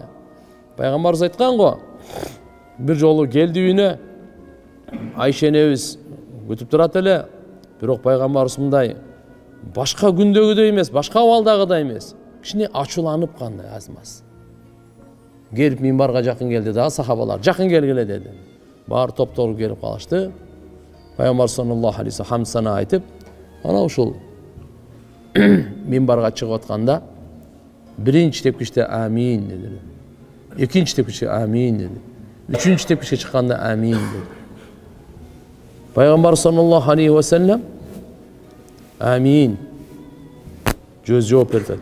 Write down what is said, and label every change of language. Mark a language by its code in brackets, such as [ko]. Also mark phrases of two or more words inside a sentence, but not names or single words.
[ky] Пайгамбарыбыз айткан го, бир жолу келди үйүнө, Айша энебиз күтүп турат эле, бирок пайгамбарыбыз мындай башка күндөгүдөй эмес, башка абалдагыдай эмес, кичине ачууланып кандай аз-маз. Келип минбарга жакын келди дагы сахабалар, жакын келгиле деди. Баары топтолуп келип калышты. Пайгамбар [ar] صلى الله عليه وسلم [ky] хамд сана айтып, ана ушул минбарга чыгып атканда биринчи тепкичте амин деди. Экинчи тепкичте амин деди. Үчүнчү тепкичке чыкканда амин деди. Пайгамбар [ar] صلى الله عليه وسلم [ky] амин жүз жооп берди.